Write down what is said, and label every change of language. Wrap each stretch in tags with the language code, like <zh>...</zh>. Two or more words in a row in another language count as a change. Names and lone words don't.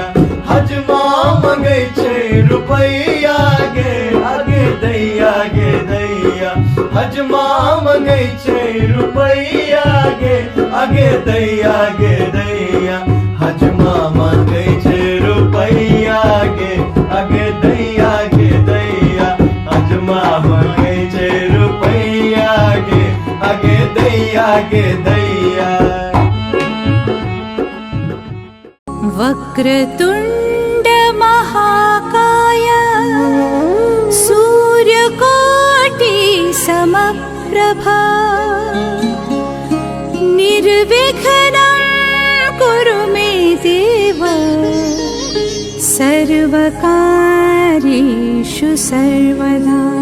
<mai>हजमा मंगै छै रुपैया गे आगे दैया गे दैया, हजमा मंगै छै रुपैया गे आगे दैया गे दैया, हजमा मंगै छै रुपैया गे आगे दैया गे दैया, हजमा मंगै छै रुपैया गे आगे दैया गे दैया।</mai> <sa>वक्रतुंड महाकाय सूर्यकोटि समप्रभा निर्विघ्नं कुरु मे देव सर्वकार्येषु सर्वदा।</sa>